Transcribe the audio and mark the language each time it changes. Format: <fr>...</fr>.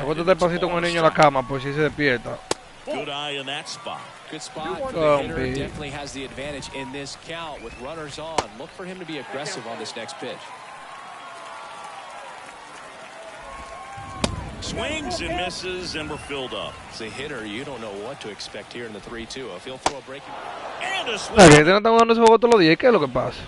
<es>Acuéstate despacito con el niño en la cama, por si se despierta.</es> <en>Good eye in that spot. Good spot for the hitter. Definitely has the advantage in this count with runners on. Look for him to be aggressive on this next pitch. Swings and misses, and we're filled up. As a hitter, you don't know what to expect here in the 3-2. If he'll throw a breaking. And a swing.</en> <es>Okay, no estamos dando ese juego todos los días. ¿Qué es lo que pasa?</es>